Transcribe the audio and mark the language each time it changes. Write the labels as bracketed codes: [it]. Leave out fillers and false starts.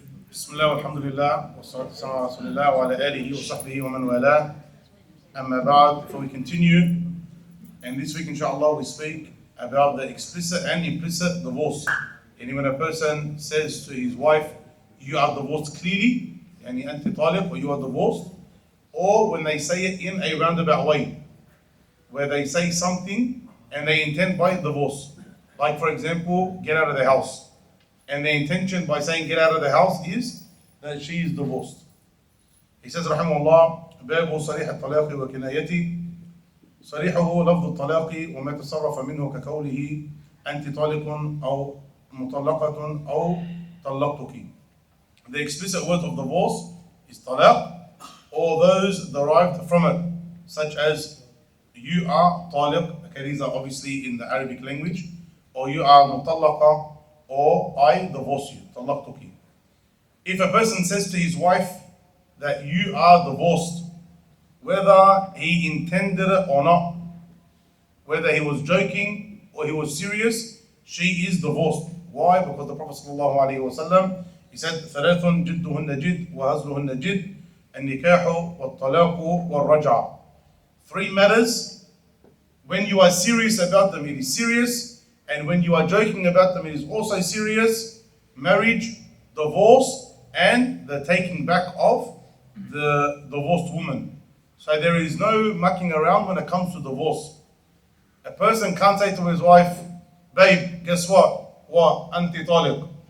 [ar] بسم الله والحمد لله والصلاة والسلام على رسول الله وعلى آله وصحبه ومن والاه. [en] Amma ba'd, before we continue, and this week inshallah we speak about the explicit and implicit divorce. And when a person says to his wife, you are divorced clearly, [ar] yani anti talaq, [en] or you are divorced, or when they say it in a roundabout way, where they say something and they intend by divorce. Like for example, get out of the house. And the intention by saying get out of the house is that she is divorced. He says, [ar] Rahimahullah, باب صريح الطلاق وكنايته صريحه لفظ الطلاق وما تصرف منه كقوله أنت طالق أو مطلقة أو طلقتك. [en] The explicit word of divorce is talaq, or those derived from it, such as you are taliq, okay, these are obviously in the Arabic language, or you are mutallaqa, or I divorce you, talaqtuki. If a person says to his wife that you are divorced, whether he intended it or not, whether he was joking or he was serious, she is divorced. Why? Because the Prophet ﷺ, he said, [ar] ثلاث جدهن جد وهزلهن جد النكاح والطلاق والرجعة. [en] Three matters. When you are serious about them, it is serious, and when you are joking about them, it is also serious. Marriage, divorce, and the taking back of the divorced woman. So there is no mucking around when it comes to divorce. A person can't say to his wife, babe, guess what? What? [ar] Anti taliq.